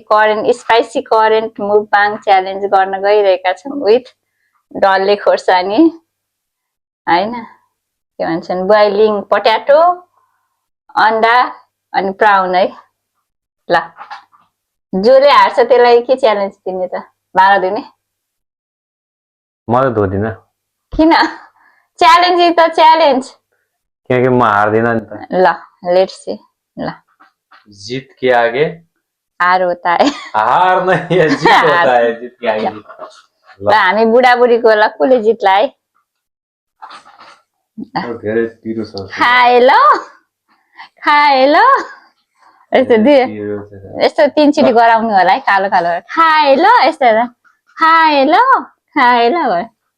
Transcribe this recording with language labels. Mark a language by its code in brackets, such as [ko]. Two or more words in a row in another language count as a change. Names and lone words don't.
[en] current spicy current mukbang challenge [ne] गर्न गइरहेका छौँ विथ डल्ले खोर्सानी हैन, के भन्छन् [en] boiling potato, [ne] अन्डा अनि प्राउन है। ल जसले हार्छ त्यसलाई के च्यालेन्ज दिने त? भाँडा धुने? म त धुदिन। किन? [en] challenge is the challenge. [ne] क्योंकि म हार्दिन नि त। ल [en] let's see. [ne] ल [hi] जीत के आगे हार होता है। हार नहीं है, जीत होता है। जीत के आगे [ne] ल हामी बुढाबुढीको ल कसले जित्ला है? धेरै पिरो छ। खाए ल खाए ल यस्तो 3 चिटी गराउनु होला है, कालो कालो खाए ल, यस्तो खाए ल खाए ल भयो।